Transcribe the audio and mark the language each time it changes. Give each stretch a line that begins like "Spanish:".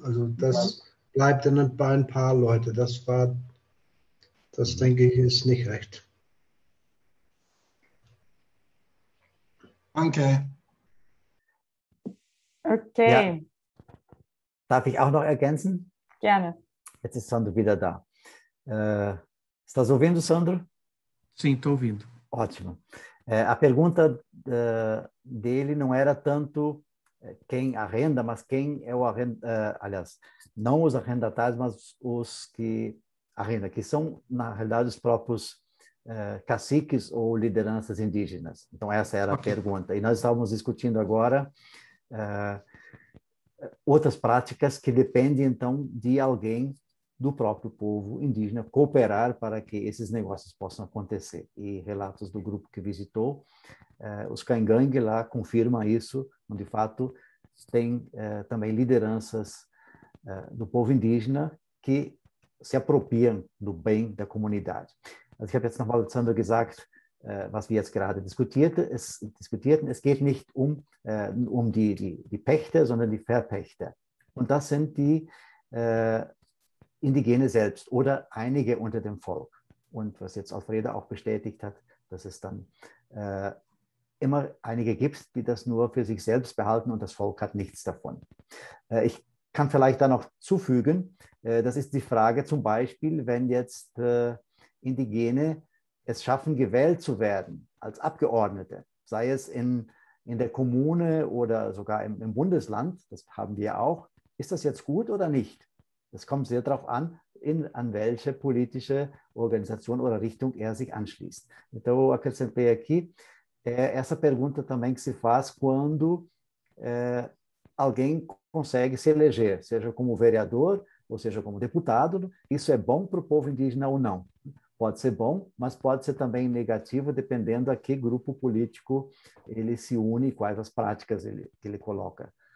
German: Also das bleibt dann bei ein paar Leute. Das denke ich, ist nicht recht. Danke. Okay. Ja. Darf ich auch noch ergänzen? Gerne. Jetzt ist Sandro wieder da.
Portuguese: Estás ouvindo, Sandro? Sim, estou ouvindo. Ótimo. A pergunta dele não era tanto quem arrenda, mas quem é o aliás, não os arrendatários, mas os que arrendam, que são, na realidade, os próprios caciques ou lideranças indígenas. Então, essa era a pergunta. E nós estávamos discutindo agora outras práticas que dependem, então, de alguém do próprio povo indígena cooperar para que esses negócios possam acontecer. E relatos do grupo que visitou, os Caingangue lá confirmam isso, onde, de fato, tem também lideranças do povo indígena que se apropriam do bem da Kommunität.
German: Also ich habe jetzt nochmal Sandro gesagt, was wir jetzt gerade diskutierten. Es geht nicht um die Pächter, sondern die Verpächter. Und das sind die Indigene selbst oder einige unter dem Volk. Und was jetzt Alfredo auch bestätigt hat, dass es dann immer einige gibt, die das nur für sich selbst behalten und das Volk hat nichts davon. Ich kann vielleicht da noch zufügen, das ist die Frage zum Beispiel, wenn jetzt Indigene es schaffen, gewählt zu werden als Abgeordnete, sei es in der Kommune oder sogar im Bundesland, das haben wir auch, ist das jetzt gut oder nicht? Das kommt sehr darauf an, an welche politische
Portuguese: organização ou
German: Richtung er sich anschließt.
Portuguese: Então, eu acrescentei aqui essa pergunta também que se faz quando alguém consegue se eleger, seja como vereador ou seja como deputado. Isso é bom para o povo indígena ou não? Pode ser bom, mas pode ser também negativo, dependendo a que grupo político ele se une e quais as práticas que ele coloca.